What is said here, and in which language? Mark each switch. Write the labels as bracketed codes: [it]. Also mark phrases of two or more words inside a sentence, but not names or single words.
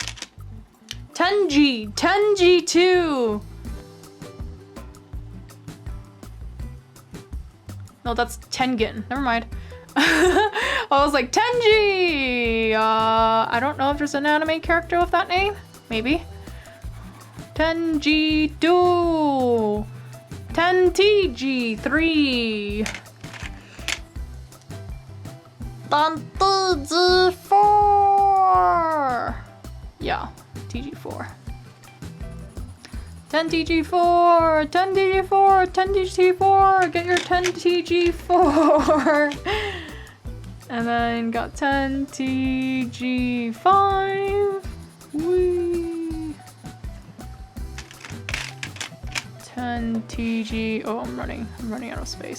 [en] 10G2. No, that's Tengen. Never mind. I was like, Tenji! I don't know if there's an anime character with that name. Maybe. Tenji2. 10TG3. 10TG4. Yep. TG4. 10 TG4, 10 TG4, 10 TG4, get your 10 TG4. And then got 10 TG5. Whee. 10 TG, oh, I'm running out of space.